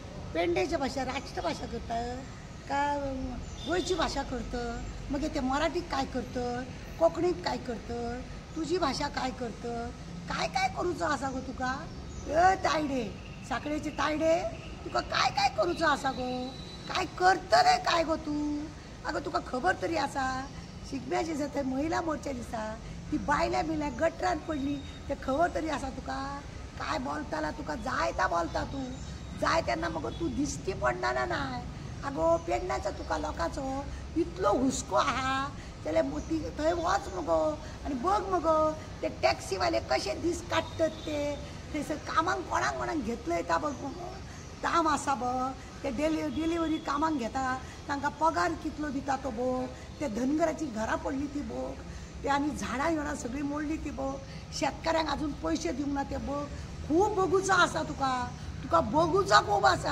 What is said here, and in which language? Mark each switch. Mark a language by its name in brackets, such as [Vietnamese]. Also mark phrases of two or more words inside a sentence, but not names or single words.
[Konkani] पेडणेची भाषा राष्ट्रभाषा करतं का गोयची भाषा करतं, मग ते मराठीत काय करतं, कोंकणीत काय करतं, तुझी भाषा काय करतं, काय काय करूचं असा गो तुका? तायडे साखळेचे तायडे तुका काय काय करूचं असा गो? काय करतले काय गो तू? अगं तुका खबर तरी असा शिगम्याची जाता महिला मोर्चा दिसा ती बायल्या बिल्या गटरात पडली ते खबर तरी असा तुका? काय बोलताला तुका जाय ता बोलता तू जाय त्यांना मग तू दिसती पडणार नाही. अगो पेडण्याचा तुका लोकांचो इतलो हुस्को आहा त्याला ती थंय वच मगो आणि बघ मगो ते टॅक्सीवाले कसे दीस काडटात ते कामाक कोणाक कोणाक घेतलंय ता बघ मगो दाम आसा बघ ते डिलिव्हरी कामाक घेता तांकां पगार कितलो दिता तो बघ ते धनगराची घरां पडली ती बघ ते आनी झाडां येणार सगळी मोडली ती बघ शेतकऱ्यांक अजून पयशे दिवंक ना ते बघ खूब बघूचा आसा तुका तुका बघूचा खूब आसा.